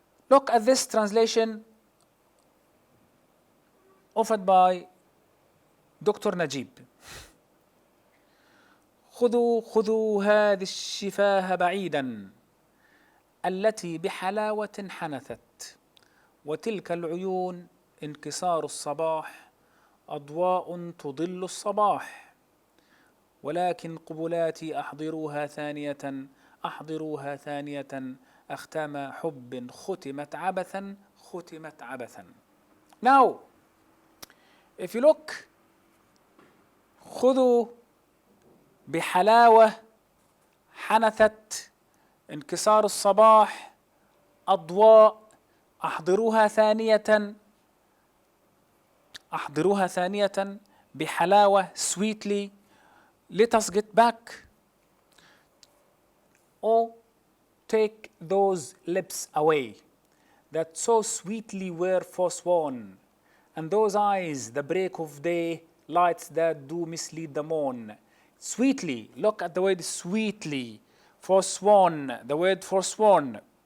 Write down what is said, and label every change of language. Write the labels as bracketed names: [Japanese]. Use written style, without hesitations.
[English] Look at this translation offered by Dr. Najib. [Arabic] خذوا هذه الشفاه بعيدا التي بحلاوة حنثت وتلك العيون انكسار الصباح أضواء تضل الصباح ولكن قبلاتي أحضروها ثانية أختام حب ختمت عبثا. [English] Now, if you look, [Arabic] خذوا بحلاوة حنثت انكسار الصباح أضواء أحضروها ثانية بحلاوة [English] sweetly. Let us get back. Oh, take those lips away that so sweetly were forsworn, and those eyes the break of day, lights that do mislead the morn. Sweetly, look at the word sweetly. Forsworn, the word forsworn.